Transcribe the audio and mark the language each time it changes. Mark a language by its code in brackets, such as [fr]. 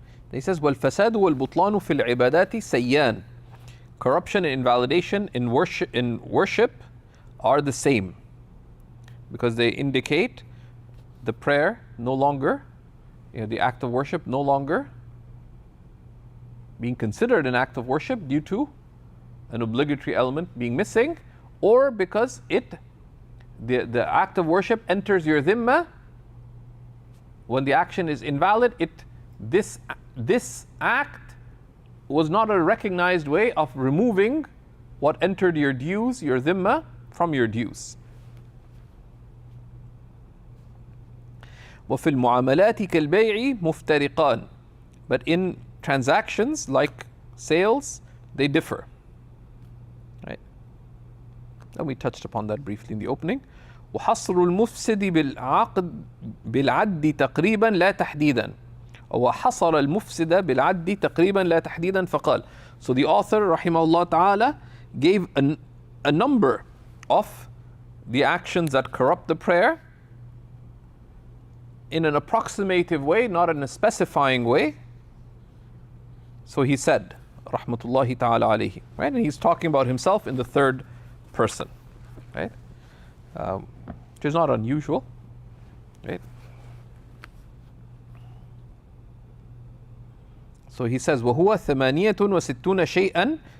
[en] He says, [ar] وَالْفَسَادُ وَالْبُطْلَانُ فِي الْعِبَادَاتِ سَيَّان. [en] Corruption and invalidation in worship are the same, because they indicate the prayer no longer, the act of worship no longer being considered an act of worship due to an obligatory element being missing, or because the act of worship enters your dhimma. When the action is invalid, this act was not a recognized way of removing what entered your dues, your dhimma, from your dues. [ar] وفي المعاملات كالبيع مفترقان. [en] But in transactions like sales, they differ. Right? And we touched upon that briefly in the opening. [ar] وحصر المفسد بالعد تقريبا لا تحديدا. وحصر المفسد بالعد تقريبا لا تحديدا فقال. [en] So the author [ar] rahimahullah ta'ala [en] gave a number of the actions that corrupt the prayer in an approximative way, not in a specifying way. So he said, [ar] rahmatullahi ta'ala alayhi, [en] right? And he's talking about himself in the third person, right? Which is not unusual, right? So he says, [ar] وَهُوَ ثَمَانِيَةٌ وَسِتُّونَ شَيْئًا.